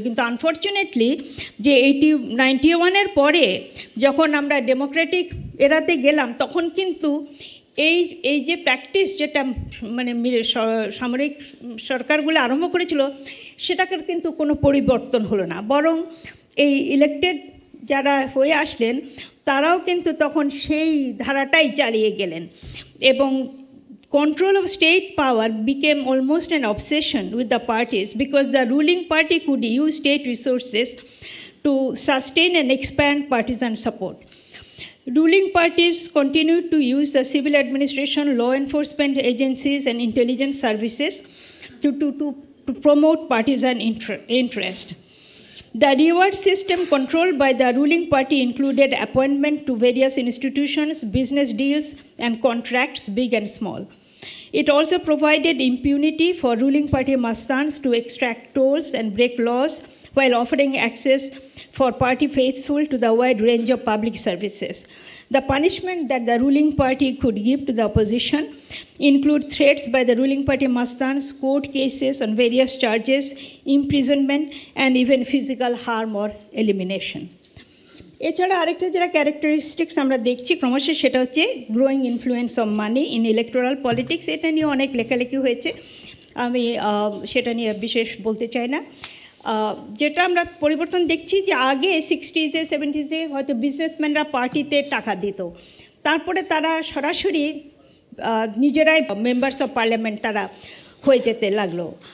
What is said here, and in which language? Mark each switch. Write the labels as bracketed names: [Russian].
[Bangla] কিন্তু আনফর্চুনেটলি যে 91-এর পরে যখন আমরা ডেমোক্রেটিক এরাতে গেলাম তখন কিন্তু এই যে প্র্যাকটিস যেটা মানে সামরিক সরকারগুলো আরম্ভ করেছিল সেটাকে কিন্তু কোনো পরিবর্তন হলো না, বরং এই ইলেক্টেড যারা হয়ে আসলেন তারাও কিন্তু তখন সেই ধারাটাই চালিয়ে গেলেন এবং [English] control of state power became almost an obsession with the parties because the ruling party could use state resources to sustain and expand partisan support. Ruling parties continued to use the civil administration, law enforcement agencies, and intelligence services to promote partisan interest. The reward system controlled by the ruling party included appointment to various institutions, business deals, and contracts, big and small. It also provided impunity for ruling party mastans to extract tolls and break laws while offering access for party faithful to the wide range of public services. The punishment that the ruling party could give to the opposition include threats by the ruling party mastans, court cases on various charges, imprisonment, and even physical harm or elimination. [Bangla] এছাড়া আরেকটা যেটা characteristics আমরা দেখছি ক্রমশ সেটা হচ্ছে growing influence of money in electoral politics. এটা নিয়ে অনেক লেখালেখি হয়েছে, আমি সেটা নিয়ে বিশেষ বলতে চাই না। যেটা আমরা পরিবর্তন দেখছি যে আগে 60s 70s হয়তো বিজনেসম্যানরা পার্টিতে টাকা দিত, তারপরে তারা সরাসরি নিজেরাই মেম্বার্স অফ পার্লামেন্ট তারা হয়ে যেতে লাগলো।